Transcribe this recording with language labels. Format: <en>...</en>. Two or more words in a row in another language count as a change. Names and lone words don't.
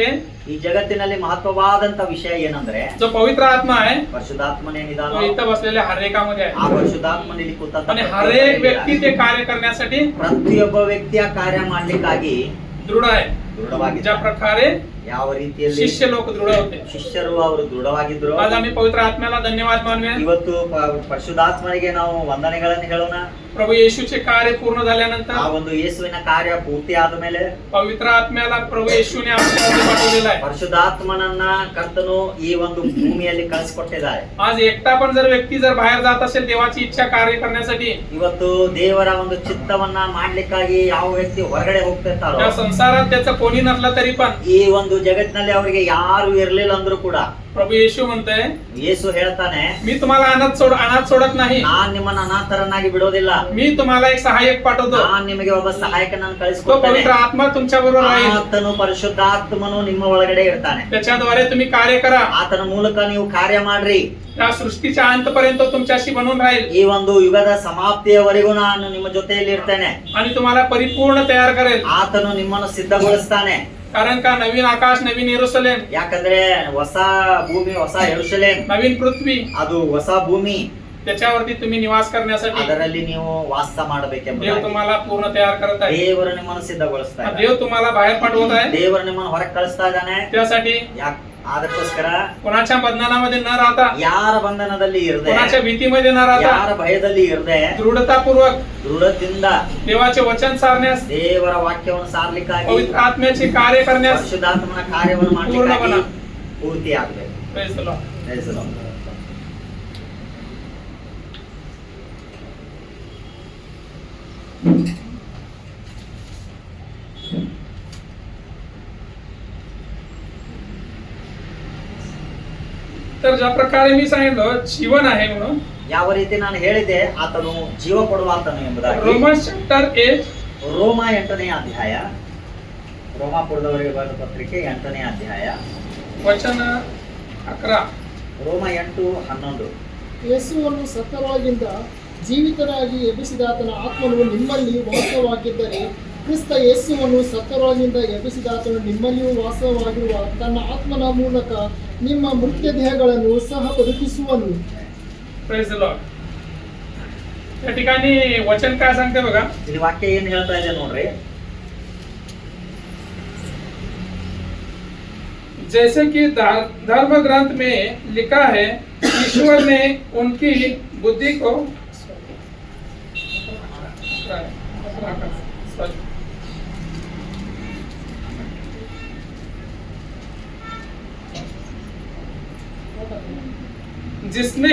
<kn>ಈ ಜಗತ್ತಿನಲ್ಲಿ ಮಹತ್ವವಾದಂತ ವಿಷಯ ಏನಂದ್ರೆ</kn> <mr>जो पवित्र आत्मा आहे</mr> <kn>ಪರಿಶುದ್ಧಾತ್ಮನೇನಿದಾನೋ</kn> <mr>तो इथं बसलेल्या हरेकामध्ये आहे.</mr> <kn>ಆ ಪರಿಶುದ್ಧಾತ್ಮನಲ್ಲಿ ಕೂತ</kn> <mr>आणि हरेक व्यक्ती ते कार्य करण्यासाठी</mr> <kn>ಪ್ರತಿಯೊಬ್ಬ ವ್ಯಕ್ತಿಯ ಕಾರ್ಯ ಮಾಡ್ಲಿಕ್ಕಾಗಿ</kn> <mr>दृढ आहे.</mr> <kn>ದೃಢವಾಗಿದೆ.</kn> <mr>ज्या प्रकारे</mr> <kn>ಯಾವ ರೀತಿಯಲ್ಲಿ</kn> <mr>शिष्य लोक दृढ होते.</mr> <kn>ಶಿಷ್ಯರು ಅವರು ದೃಢವಾಗಿದ್ರು.</kn> <mr>आज आम्ही पवित्र आत्म्याला धन्यवाद मानूया.</mr> <kn>ಇವತ್ತು ಪರಿಶುದ್ಧಾತ್ಮನಿಗೆ ನಾವು ವಂದನೆಗಳನ್ನು ಹೇಳೋಣ.</kn> <mr>प्रभू येशूचे कार्य पूर्ण झाल्यानंतर</mr> <kn>ಆ ಒಂದು ಯೇಸುವಿನ ಕಾರ್ಯ ಪೂರ್ತಿ ಆದ ಮೇಲೆ</kn> <mr>पवित्र आत्म्याला प्रभू येशूने आपल्यामध्ये पाठवलेला आहे.</mr> <kn>ಪರಿಶುದ್ಧಾತ್ಮನನ್ನ ಕರ್ತನು ಈ ಒಂದು ಭೂಮಿಯಲ್ಲಿ ಕಳಿಸಿಕೊಟ್ಟಿದ್ದಾರೆ.</kn> <mr>आज एकटा पण जर व्यक्ती जर बाहेर जात असेल देवाची इच्छा कार्य करण्यासाठी,</mr> <kn>ಇವತ್ತು ದೇವರ ಒಂದು ಚಿತ್ತವನ್ನ ಮಾಡ್ಲಿಕ್ಕಾಗಿ ಯಾವ ವ್ಯಕ್ತಿ ಹೊರಗಡೆ ಹೋಗ್ತಿರ್ತಾರೋ</kn> <mr>या संसारात त्याचं कोणी नसलं तरी पण</mr> <kn>ಈ ಒಂದು ಜಗತ್ತಿನಲ್ಲಿ ಅವರಿಗೆ ಯಾರು ಇರ್ಲಿಲ್ಲ ಅಂದ್ರೂ ಕೂಡ</kn> <mr>प्रभू येशू म्हणतोय,</mr> <kn>ಯೇಸು ಹೇಳ್ತಾನೆ,</kn> <mr>मी तुम्हाला अनाथ सोडत नाही,</mr> <kn>ನಾನ್ ನಿಮ್ಮನ್ನ ಅನಾಥರನ್ನಾಗಿ ಬಿಡೋದಿಲ್ಲ,</kn> <mr>मी तुम्हाला एक सहाय्यक पाठवतो,</mr> <kn>ನಾನ್ ನಿಮಗೆ ಒಬ್ಬ ಸಹಾಯಕನನ್ನು</kn> <mr>तो</mr> <kn>ಕಳಿಸಿಕೊಡ್ತೇನೆ.</kn> <mr>पवित्र आत्मा तुमच्या बरोबर राहील,</mr> <kn>ಆತನು ಪರಿಶುದ್ಧಾತ್ಮನು ನಿಮ್ಮ ಒಳಗಡೆ ಇರ್ತಾನೆ.</kn> <mr>त्याच्याद्वारे तुम्ही कार्य करा,</mr> <kn>ಆತನ ಮೂಲಕ ನೀವು ಕಾರ್ಯ ಮಾಡ್ರಿ.</kn> <mr>त्या सृष्टीच्या अंतपर्यंत तुमच्याशी बनून राहील</mr> <kn>ಈ ಒಂದು ಯುಗದ ಸಮಾಪ್ತಿಯವರೆಗೂ ನಾನು ನಿಮ್ಮ ಜೊತೆಯಲ್ಲಿ ಇರ್ತೇನೆ.</kn> <mr>आणि तुम्हाला परिपूर्ण तयार करेल.</mr> <kn>ಆತನು ನಿಮ್ಮನ್ನು ಸಿದ್ಧಗೊಳಿಸ್ತಾನೆ.</kn> <mr>कारण का नवीन आकाश, नवीन यरूशलेम,</mr> <kn>ಯಾಕಂದ್ರೆ ಹೊಸ ಭೂಮಿ, ಹೊಸ ಯೆರೂಸಲೇಮ್,</kn> <mr>नवीन पृथ्वी,</mr> <kn>ಅದು ಹೊಸ ಭೂಮಿ,</kn> <mr>त्याच्यावरती तुम्ही निवास करण्यासाठी</mr> <kn>ಅದರಲ್ಲಿ ನೀವು ವಾಸ</kn> <mr>देव</mr> <kn>ಮಾಡಬೇಕೆಂಬುದಾಗಿ</kn> <mr>तुम्हाला पूर्ण तयार करत आहे.</mr> <kn>ದೇವರು ನಿಮ್ಮನ್ನು ಸಿದ್ಧಗೊಳಿಸ್ತಾ ಇದ್ದಾನೆ.</kn> <mr>देव तुम्हाला बाहेर पाठवत आहे.</mr> <kn>ದೇವರು ನಿಮ್ಮನ್ನು ಹೊರಗೆ ಕಳಿಸ್ತಾ ಇದ್ದಾನೆ.</kn> <mr>त्यासाठी</mr> <kn>ಅದಕ್ಕೋಸ್ಕರ</kn> <mr>कोणाच्या बंधनामध्ये न राहता,</mr> <kn>ಯಾರ ಬಂಧನದಲ್ಲಿ ಇರದೆ,</kn> <mr>कोणाच्या भीतीमध्ये न राहता,</mr> <kn>ಯಾರ ಭಯದಲ್ಲಿ ಇರದೆ,</kn> <mr>दृढतापूर्वक</mr> <kn>ದೃಢದಿಂದ</kn> <mr>देवाचे वचन सारण्यास,</mr> <kn>ದೇವರ ವಾಕ್ಯವನ್ನು ಸಾರ್ಲಿಕ್ಕಾಗಿ,</kn> <mr>पवित्र आत्म्याचे कार्य करण्यास</mr> <kn>ಪರಿಶುದ್ಧಾತ್ಮನ ಕಾರ್ಯವನ್ನು ಮಾಡಲಿಕ್ಕಾಗಿ ಪೂರ್ತಿ ಆಗಬೇಕು.</kn> <en>Praise the Lord.</en> <mr>तर ज्या प्रकारे मी सांगितलं जीवन आहे म्हणून,</mr> <kn>ಯಾವ ರೀತಿ ನಾನು ಹೇಳಿದೆ, ಆತನು ಜೀವ ಕೊಡುವ ಆತನು ಎಂಬುದಾಗಿ.</kn> <mr>रोमन्स चॅप्टर 8</mr> <kn>ರೋಮ 8ನೇ ಅಧ್ಯಾಯ, ರೋಮಾಪುರದವರಿಗೆ ಬರೆದ ಪತ್ರಿಕೆ 8ನೇ ಅಧ್ಯಾಯ,</kn> <mr>वचन 11.</mr> <kn>ರೋಮ 8:11. ಯೇಸುವನ್ನು ಸತ್ತರೊಳಗಿಂದ ಜೀವಿತರಾಗಿ ಎಬ್ಬಿಸಿದಾತನ ಆತ್ಮನು ನಿಮ್ಮಲ್ಲಿ ವಾಸವಾಗಿದ್ದರೆ, ಕ್ರಿಸ್ತ ಯೇಸುವನ್ನು ಸತ್ತರೊಳಗಿಂದ ಎಬ್ಬಿಸಿದಾತನು ನಿಮ್ಮಲ್ಲಿಯೂ ವಾಸವಾಗಿರುವ ತನ್ನ ಆತ್ಮನ ಮೂಲಕ ನಿಮ್ಮ ಮೃತ್ಯ ದೇಹಗಳನ್ನು ಸಹ ಬದುಕಿಸುವನು.</kn> <en>Praise the Lord.</en> <mr>या ठिकाणी वचन काय सांगते बघा,</mr> <kn>ಇಲ್ಲಿ ವಾಕ್ಯ ಏನ್ ಹೇಳ್ತಾ ಇದೆ ನೋಡ್ರಿ.</kn> <hi>जैसे कि धर्म ग्रंथ में लिखा है, ईश्वर ने उनकी बुद्धि को जिसने</hi>